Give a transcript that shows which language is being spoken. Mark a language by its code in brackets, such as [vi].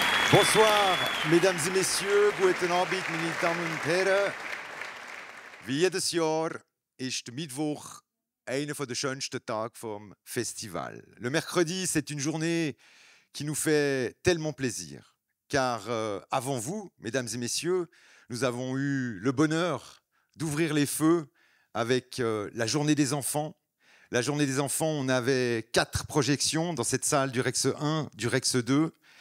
[fr] Bonsoir, mesdames et messieurs. [de] Guten Abend, meine Damen und Herren. Wie jedes Jahr ist der Mittwoch einer der schönsten Tage vom Festival. [fr] Le mercredi, c'est une journée qui nous fait tellement plaisir. Car avant vous, mesdames et messieurs, nous avons eu le bonheur d'ouvrir les feux avec la Journée des enfants. La Journée des enfants, on avait 4 projections dans cette salle du Rex 1, du Rex 2.